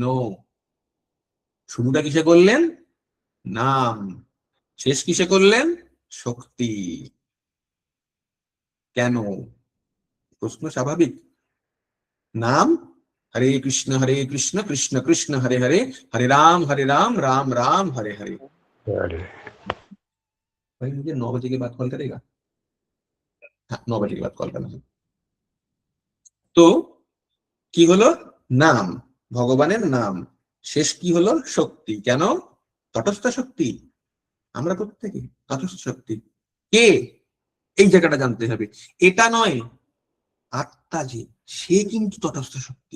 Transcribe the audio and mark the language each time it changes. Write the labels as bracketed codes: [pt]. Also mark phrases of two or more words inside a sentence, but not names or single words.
[bn] শুরুটা কিসে করলেন? নাম। শেষ কিসে করলেন? শক্তি। কেন? প্রশ্ন স্বাভাবিক। নাম হরে কৃষ্ণ কৃষ্ণ কৃষ্ণ হরে হরে, হরে রাম राम राम हरे हरे। [hi] भाई मुझे 9 बजे के बाद कॉल करेगा? हाँ, 9 बजे के बाद कॉल करना है। [bn] তো কি হলো? নাম, ভগবানের নাম। শেষ কি হলো? শক্তি। কেন? তটস্থ শক্তি। আমরা প্রত্যেকে তটস্থ শক্তি। কে? এই জায়গাটা জানতে হবে। এটা নয়, আত্মা যে, সে কিন্তু তটস্থ শক্তি।